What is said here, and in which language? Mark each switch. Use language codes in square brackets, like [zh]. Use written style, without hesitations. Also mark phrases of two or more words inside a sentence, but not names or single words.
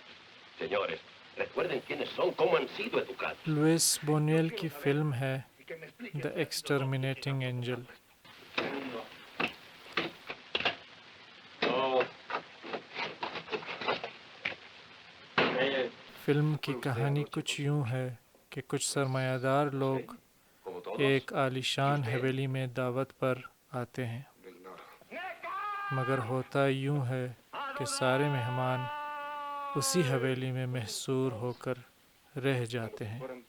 [es] Señores, recuerden quiénes son, cómo han sido educados. [ur] لوئس بونیل کی فلم ہے دی ایکسٹرمینیٹنگ اینجل. فلم کی کہانی کچھ یوں ہے کہ کچھ سرمایہ دار لوگ ایک عالیشان حویلی میں دعوت پر آتے ہیں، مگر ہوتا یوں ہے کہ سارے مہمان اسی حویلی میں محصور ہو کر رہ جاتے ہیں.